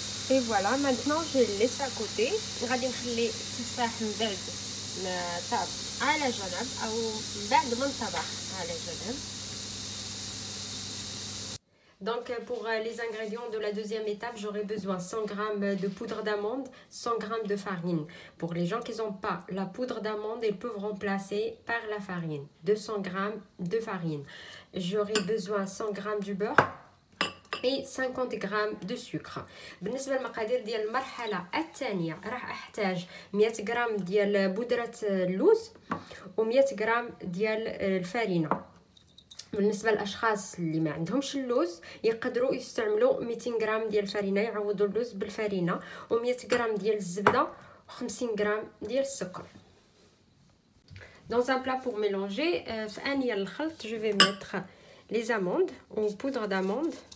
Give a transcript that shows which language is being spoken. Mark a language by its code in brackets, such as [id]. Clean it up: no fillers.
[fr] Et voilà, maintenant je le laisse à côté. [ar] غادي نخلي التفاح من بعد ما طاب على جنب او بعد ما نطبخ على جنب. [fr] Donc pour les ingrédients de la deuxième étape, j'aurai besoin 100 g de poudre d'amande, 100 g de farine. Pour les gens qui n'ont pas la poudre d'amande, ils peuvent remplacer par la farine. 200 g de farine. J'aurai besoin 100 g du beurre et 50 g de sucre. [ar] بالنسبه للمقادير ديال المرحله الثانيه راح احتاج 100 غرام ديال بودره اللوز و100 غرام ديال الفارينه. بالنسبه للاشخاص اللي ما عندهمش اللوز يقدروا يستعملوا 200 غرام ديال الفارينه يعوضوا اللوز بالفارينه و100 غرام ديال الزبده و50 غرام ديال السكر. [fr] Dans un plat pour mélanger, [ar] في انيه الخلط [fr] je vais mettre les amandes ou poudre d'amande.